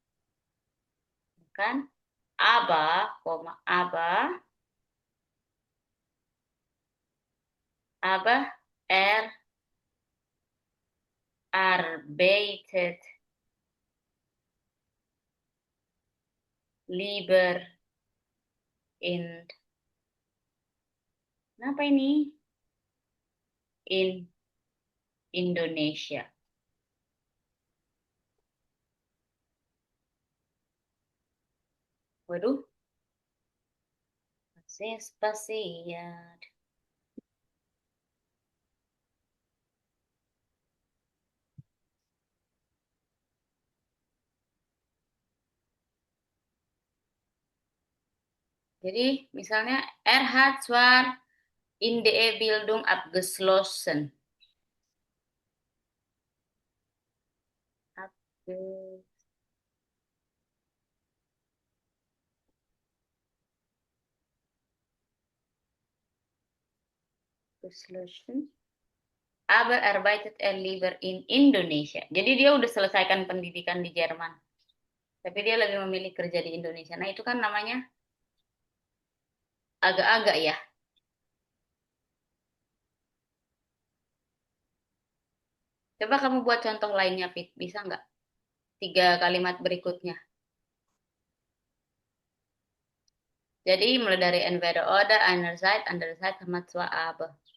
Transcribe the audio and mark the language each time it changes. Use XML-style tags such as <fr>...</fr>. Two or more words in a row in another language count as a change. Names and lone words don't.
<de>Kan? Aber, er arbeitet lieber in</de> <id>apa ini?</id> <de>In Indonesia.</de> <id>Waduh, spasiat. Jadi misalnya</id> <de>hat zwar in der Bildung abgeschlossen. Abgeschlossen. Aber arbeitet er lieber in Indonesia.</de> <id>Jadi dia udah selesaikan pendidikan di Jerman. Tapi dia lebih memilih kerja di Indonesia. Nah, itu kan namanya agak-agak ya. Coba kamu buat contoh lainnya, Fit. Bisa nggak? 3 kalimat berikutnya. Jadi mulai dari</id> <de>entweder oder, einerseits, andererseits,</de> <id>sama</id> <de>zwar aber.</de>